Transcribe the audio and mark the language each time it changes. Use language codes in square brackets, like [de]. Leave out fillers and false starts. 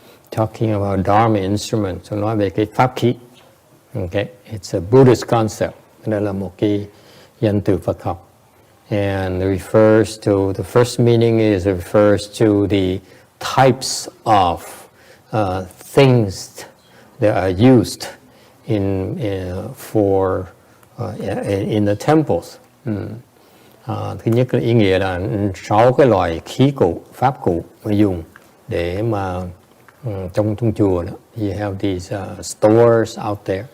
[en] Talking about Dharma instrument, [vi] so nói về cái pháp khí. [en] Okay, it's a Buddhist concept. [vi] Đây là một cái danh từ Phật học. [en] And it refers to, the first meaning is it refers to the types of things that are used in the temples. [vi] Thứ nhất là ý nghĩa là 6 cái loại khí cụ, pháp cụ mà dùng để mà trong chùa đó. [en] You have these stores out there.